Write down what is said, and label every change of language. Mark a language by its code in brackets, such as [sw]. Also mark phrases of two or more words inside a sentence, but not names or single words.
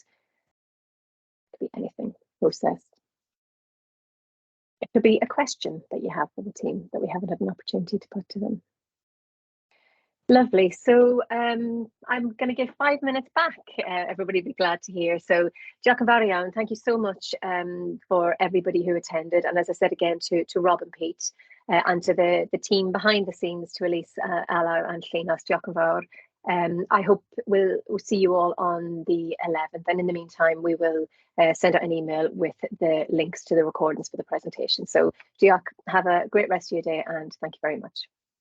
[en] It could be anything, process. It could be a question that you have for the team that we haven't had an opportunity to put to them. Lovely. So I'm going to give 5 minutes back. Everybody be glad to hear. [cy] So Diolch yn fawr iawn. [en] Thank you so much for everybody who attended. And as I said again to Rob and Pete and to the team behind the scenes, to Elise, Alau and Llynas, [cy] diolch yn fawr. [en] I hope we'll see you all on the 11th. And in the meantime, we will send out an email with the links to the recordings for the presentation. So diolch, have a great rest of your day and thank you very much.